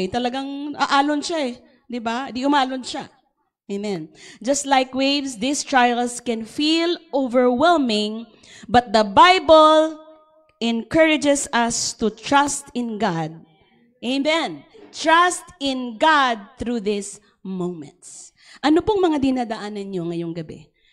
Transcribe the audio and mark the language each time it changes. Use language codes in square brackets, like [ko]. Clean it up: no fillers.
[tl] Talagang aalon siya Di ba? Di umalon siya. Amen. [en] Just like waves, these trials can feel overwhelming, but the Bible encourages us to trust in God. Amen. Trust in God through these moments. [tl] Ano pong mga dinadaanan nyo ngayong gabi?